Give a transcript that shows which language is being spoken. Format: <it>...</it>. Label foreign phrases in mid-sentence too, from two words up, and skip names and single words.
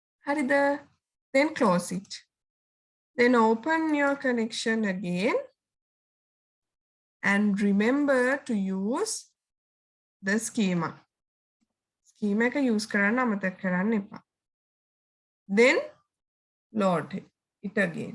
<si>හරිද?</si> <en>Then close it. Then open your connection again and remember to use the schema.</en> <si>Schema එක use කරන්න අමතක කරන්න එපා.</si> <en>Then load it again.</en>